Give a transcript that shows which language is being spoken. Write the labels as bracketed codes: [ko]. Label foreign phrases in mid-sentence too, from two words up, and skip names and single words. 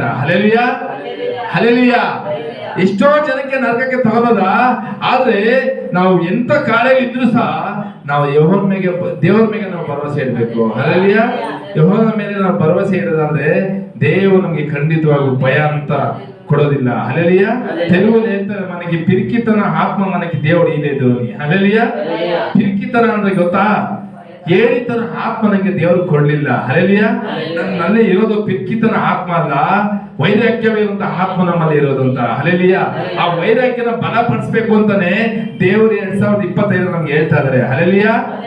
[kn] ಹಲ್ಲೆಲೂಯಾ, ಹಲ್ಲೆಲೂಯಾ. ಎಷ್ಟೋ ಜನಕ್ಕೆ ನರಕಕ್ಕೆ ತಗೊಂಡೋದ. ಆದ್ರೆ ನಾವು ಎಂತ ಕಾರ್ಯ ಇದ್ರೂ ಸಹ ನಾವು ದೇವರ ಮೇಲೆ ನಾವು ಭರವಸೆ ಇಡಬೇಕು. ಹಲ್ಲೆಲೂಯಾ. ಯೆಹೋವನ ಮೇಲೆ ನಾವು ಭರವಸೆ ಇಡೋದಾದ್ರೆ ದೇವರು ನಮ್ಗೆ ಖಂಡಿತವಾಗೂ ಭಯ ಅಂತ ಕೊಡೋದಿಲ್ಲ. ಹಲ್ಲೆಲೂಯಾ. [te] తెలుగులో ಹೇಳ್ತಾರೆ, మనకి పిరికితన ఆత్మ మనకి దేవుడు ఇలేదు అని. [kn] హల్లెలూయా. పిరికితನ ಅಂದ್ರೆ ಗೊತ್ತಾ? ಹೇಳಿತನ ಆತ್ಮ ನನಗೆ ದೇವರು ಕೊಡ್ಲಿಲ್ಲ. ಹಲ್ಲೆಲೂಯಾ. ನನ್ನಲ್ಲಿ ಇರೋದು ಪಿರಿಕಿತನ ಆತ್ಮ ಅಲ್ಲ, ವೈರಾಗ್ಯವೇ ಇರುವಂತ ಆತ್ಮ ನಮ್ಮಲ್ಲಿ ಇರೋದಂತ. ಹಲ್ಲೆಲೂಯಾ. ಆ ವೈರಾಗ್ಯನ ಬಲಪಡಿಸಬೇಕು ಅಂತಾನೆ ದೇವರು 2025 ನಮ್ಗೆ ಹೇಳ್ತಾ ಇದಾರೆ.